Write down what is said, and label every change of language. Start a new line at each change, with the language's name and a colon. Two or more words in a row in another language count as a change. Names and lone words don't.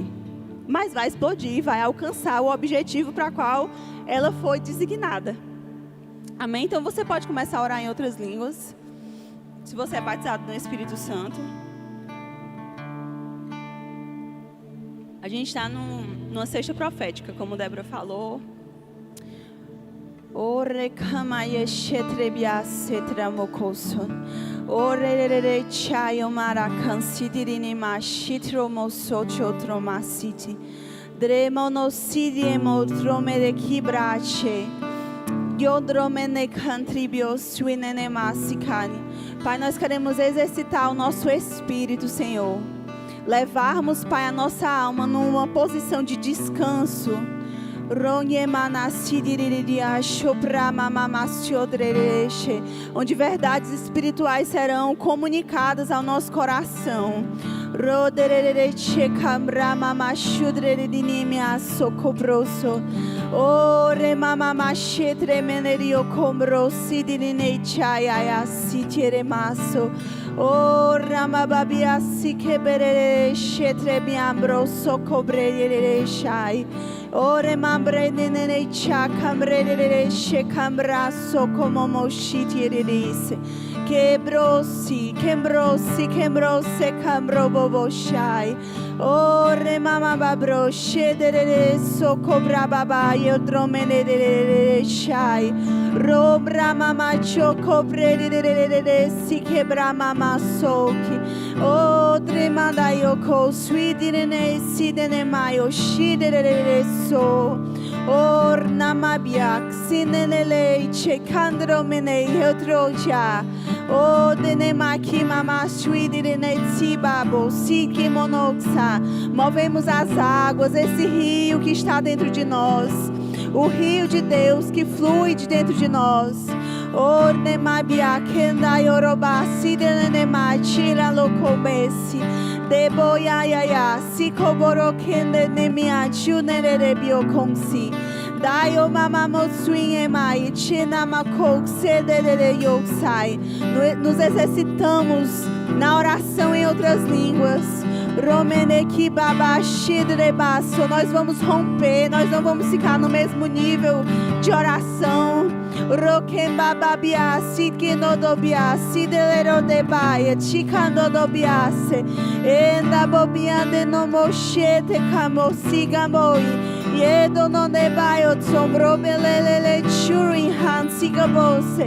Portuguese: Mas vai explodir, vai alcançar o objetivo para qual ela foi designada. Amém? Então você pode começar a orar em outras línguas. Se você é batizado no Espírito Santo. A gente está numa sexta profética, como Débora falou. Ore kamaye shetrebia setramokoson. Ore chayo marakan sidirini mashitro mosocho tromasiti. Dremono sidiemo tromere kibrache. Yodromene cantribio suinene masikani. Pai, nós queremos exercitar o nosso espírito, Senhor. Levarmos, Pai, a nossa alma numa posição de descanso. Onde verdades espirituais serão comunicadas ao nosso coração. Ore mama mashetre menerio komro sidine chaya sitere maso. Ora mababia sikebere shetre biambro sokobre shai. Ore mambre nene chakambre shekambra sokomomo shitiris. Kembrosi kambro bobo shai. Ore mama babro shedere sokobra baba yodromene shai. Robra mama chokobre si kebra mama soki. O tremanda yoko swidine sidene mayo shidere so. Or namabiak sinenele chekandro mene yotroja. O denemaki mama swidine tsibabo siki monoxa. Movemos as águas, esse rio que está dentro de nós. O rio de Deus que flui de dentro de nós. Or nemabia kenda yoroba sidenema chira lokobesi. Deboya ya sikoboro kende nemia chunere biokonsi. Daio mama mosuinema e china makok sedere yoksai. Nos exercitamos na oração em outras línguas. Romeneki baba shidrebaso. Nós vamos romper, nós não vamos ficar no mesmo nível de oração. Rokem bababia sidkinodobia sidelero debaia chikanodobiase. Enda bobiande no moshete kamo sigamoi. Yedo no debaio sombro belele churin hansigabose.